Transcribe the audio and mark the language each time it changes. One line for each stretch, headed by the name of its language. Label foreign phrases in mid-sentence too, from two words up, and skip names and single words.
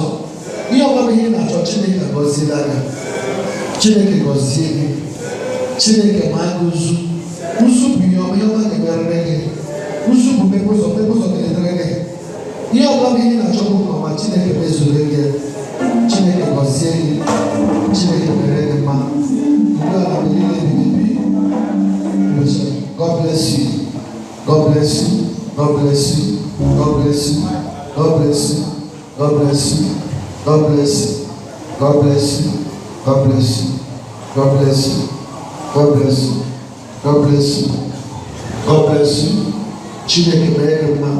Igbo: Ihe ọma bụ ihe ị na-achọ, Chineke agọziela gị. Chineke gọzie gị, Chineke ma gị ụzụ. Ụzụ bụ ihe ọma ga-emerere gị. Ụzụ bụ mmepe ụzọ ga-edere gị. Ihe ọbụla bụ ihe ị na-achọ bụ nke ọma, Chineke mezuru gị. Chineke gọzie gị, Chineke mere gị mma.
English: God bless you. God bless you. God bless you. God bless you. God bless you. God bless you. God bless you. God bless you. God bless you. God bless you. God bless you. God bless you. God bless you.
Igbo: Chineke mere gị mma.